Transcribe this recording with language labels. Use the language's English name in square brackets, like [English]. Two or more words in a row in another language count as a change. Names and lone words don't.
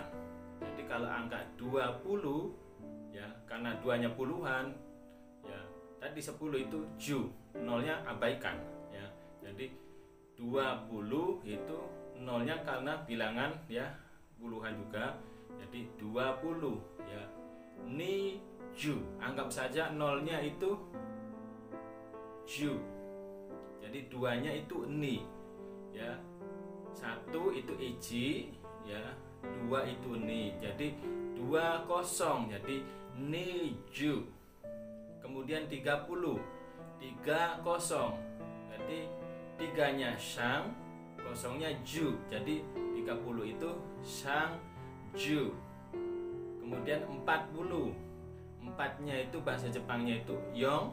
[Indonesian] Jadi kalau angka 20 ya, karena 2-nya puluhan ya, tadi 10 itu ju, 0-nya abaikan ya. Jadi 20 itu 0-nya karena bilangan ya, puluhan juga. Jadi 20 ya. [Japanese] Ni ju, [Indonesian] anggap saja 0-nya itu ju. Jadi 2-nya itu ni ya. 1 itu ichi ya, 2 itu ni. Jadi 20, jadi [Japanese] ni ju. [Indonesian] Kemudian 30, 30. Jadi 3-nya shang, 0-nya ju. Jadi 30 itu [Japanese] shang ju. [Indonesian] Kemudian 40, 4-nya itu bahasa Jepangnya itu yong.